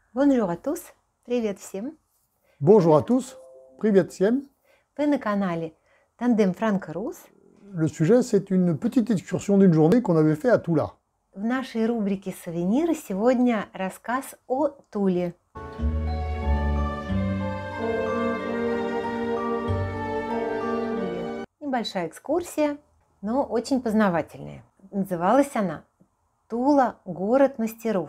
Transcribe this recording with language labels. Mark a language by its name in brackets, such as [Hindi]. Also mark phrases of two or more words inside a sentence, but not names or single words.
[French] Bonjour à tous, [Russian] привет всем! [French] Bonjour à tous, [Russian] привет всем. Вы на канале Тандем Франко-Рус. [French] Le sujet, c'est une petite excursion d'une journée qu'on avait fait à Toula. [Russian] В нашей рубрике «Сувениры» сегодня рассказ о Туле. Небольшая экскурсия, но очень познавательная. Называлась она «Тула – город мастеров».